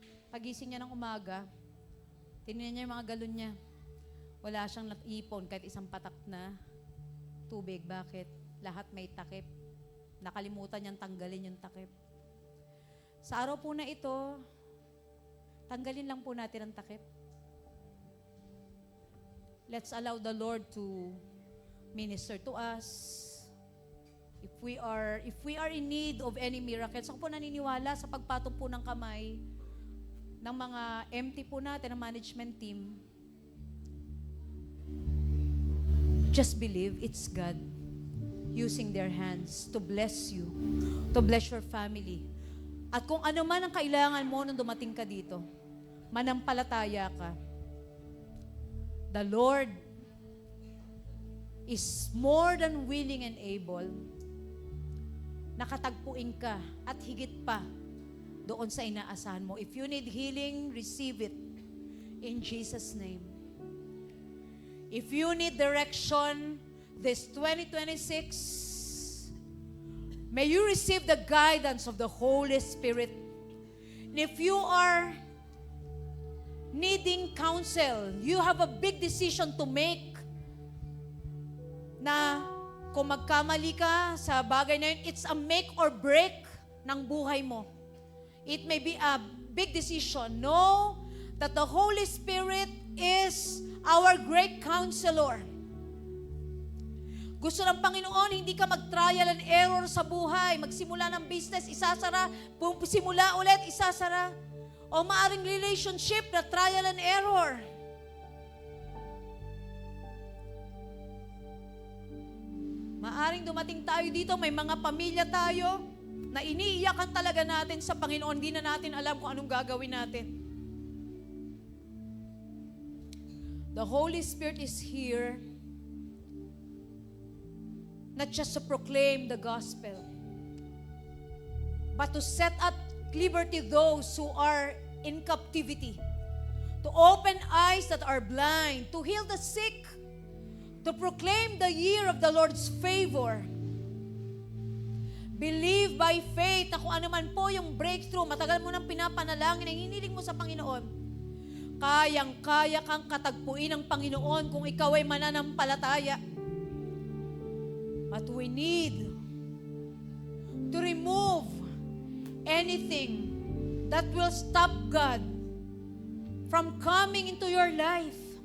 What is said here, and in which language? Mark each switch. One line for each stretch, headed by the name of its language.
Filipino: Pagising niya ng umaga, tinignan niya yung mga galon niya. Wala siyang naipon kahit isang patak na tubig. Bakit? Lahat may takip. Nakalimutan niyang tanggalin yung takip. Sa araw po na ito, tanggalin lang po natin ang takip.
English: Let's allow the Lord to minister to us. If we are in need of any miracles,
Filipino: ako po naniniwala sa pagpatong po ng kamay ng mga MT po natin, ng management team.
English: Just believe it's God using their hands to bless you, to bless your family.
Filipino: At kung ano man ang kailangan mo nung dumating ka dito, manampalataya ka.
English: The Lord is more than willing and able.
Filipino: Nakatagpuin ka at higit pa doon sa inaasahan mo.
English: If you need healing, receive it in Jesus' name. If you need direction this 2026, may you receive the guidance of the Holy Spirit. And if you are needing counsel, you have a big decision to make
Filipino: na kung magkamali ka sa bagay na yun,
English: it's a make or break
Filipino: ng buhay mo.
English: It may be a big decision. Know that the Holy Spirit is our great counselor.
Filipino: Gusto ng Panginoon, hindi ka mag-
English: trial and error
Filipino: sa buhay. Magsimula ng business, isasara. Simula ulit, isasara. O maaring relationship na trial and error. Maaring dumating tayo dito, may mga pamilya tayo na iniiyakan talaga natin sa Panginoon. Hindi na natin alam kung anong gagawin natin.
English: The Holy Spirit is here not just to proclaim the gospel, but to set at liberty those who are in captivity, to open eyes that are blind, to heal the sick, to proclaim the year of the Lord's favor. Believe by faith
Filipino: na kung ano man po yung breakthrough, matagal mo nang pinapanalangin, ang hiniling mo sa Panginoon, kayang-kaya kang katagpuin ng Panginoon kung ikaw ay mananampalataya.
English: But we need to remove anything that will stop God from coming into your life.